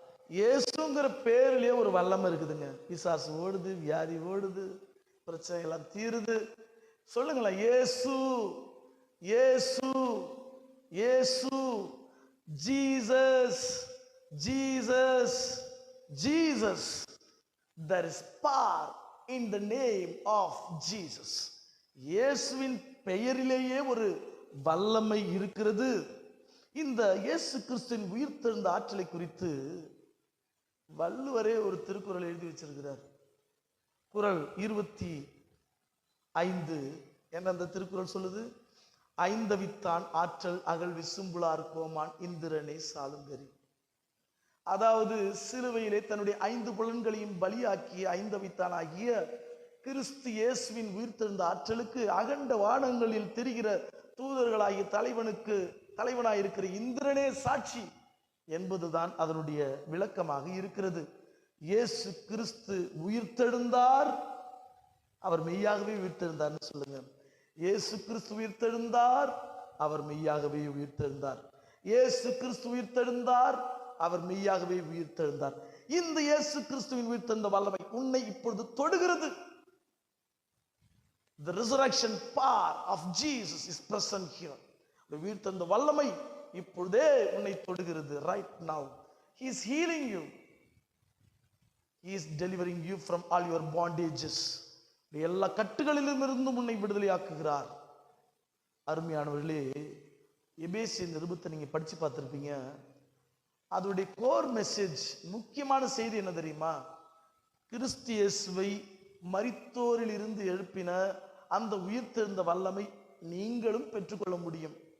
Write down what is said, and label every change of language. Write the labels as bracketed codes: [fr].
[ta] இயேசுங்கிற பேரிலே ஒரு வல்லமை இருக்குதுங்க. பிசாசு ஓடுது, வியாதி ஓடுது, பிரச்சனை எல்லாம் தீருது. சொல்லுங்களா, இயேசு இயேசு இயேசு, Jesus Jesus Jesus. [en] There is power in the name of Jesus. [ta] இயேசுவின் பெயரிலேயே ஒரு வல்லமை இருக்கிறது. இந்த இயேசு கிறிஸ்துவின் உயிர்த்தெழுந்த ஆற்றலை குறித்து வள்ளுவரே ஒரு திருக்குறள் எழுதி வச்சிருக்கிறார். குறள் 25 என்ற அந்த திருக்குறள் சொல்லுது, ஐந்தவித்தான் ஆற்றல் அகல் விசும்புளார் கோமான் இந்திரனை சாலுங்கரி. அதாவது சிலுவையிலே தன்னுடைய 5 புலன்களையும் பலியாக்கிய ஐந்தவித்தான் ஆகிய கிறிஸ்து இயேசுவின் உயிர்த்தெழுந்த ஆற்றலுக்கு அகண்ட வானங்களில் தெரிகிற தூதர்களாகிய தலைவனாயிருக்கிற இந்திரனே சாட்சி என்பதுதான் அதனுடைய விளக்கமாக இருக்கிறது. இயேசு கிறிஸ்து உயிர்த்தெழுந்தார், அவர் மெய்யாகவே உயிர்த்தெழுந்தார்னு சொல்லுங்க. இயேசு கிறிஸ்து உயிர்த்தெழுந்தார், அவர் மெய்யாகவே உயிர்த்தெழுந்தார். இயேசு கிறிஸ்து உயிர்த்தெழுந்தார், அவர் மெய்யாகவே உயிர்த்தெழுந்தார். இந்த இயேசு கிறிஸ்துவின் உயிர்த்தெழுந்த வல்லமை உன்னை இப்பொழுது தொடுகிறது. [en] The resurrection power of Jesus is present here. [ta] உயிர்த்தெழுந்த வல்லமை இப்பொழுதே உன்னை தொடுகிறது. [en] Right now he is healing you. He is delivering you from all your bondages. [ta] எல்லா கட்டுகளிலும் இருந்து உன்னை விடுதலையாக்குகிறார். அருமையானவர்களே, எபேசியர் நிருபத்தை நீங்க படிச்சு பார்த்திருப்பீங்க. அதோடைய [en] core message, [ta] முக்கியமான செய்தி என்ன தெரியுமா? கிறிஸ்து இயேசுவை மரித்தோரில் இருந்து எழுப்பின அந்த உயிர்த்தெழுந்த வல்லமை நீங்களும் பெற்றுக்கொள்ள முடியும்.